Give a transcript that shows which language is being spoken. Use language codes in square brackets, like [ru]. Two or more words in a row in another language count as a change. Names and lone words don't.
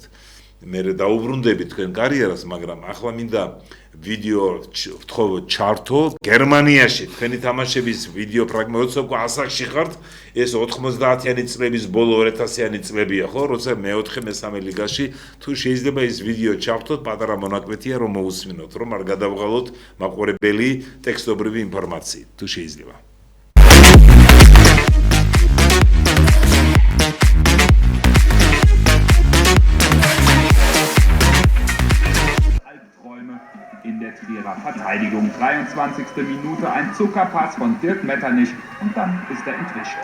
[ka] მე დაუბრუნდები თქვენ კარიერას, მაგრამ ახლა მინდა ვიდეო ვთხოვოთ ჩართო გერმანიაში თქვენი თამაშების ვიდეო ფრაგმენტი, როცა უკვე ასაკში ხართ, ეს 90-იანი წლების ბოლო 2000-იანი წლებია, ხო, როცა მეოთხე მესამე ლიგაში, თუ შეიძლება ის ვიდეო ჩავთოთ, პატარა მონაკვეთია რომ მოусმინოთ, რომ არ გადავღალოთ მაყურებელი ტექსტობრივი ინფორმაციით, თუ შეიძლება. [de] In der Trierer Verteidigung. 23. Minute, ein Zuckerpass von Dirk Metternich und dann ist er entwischt.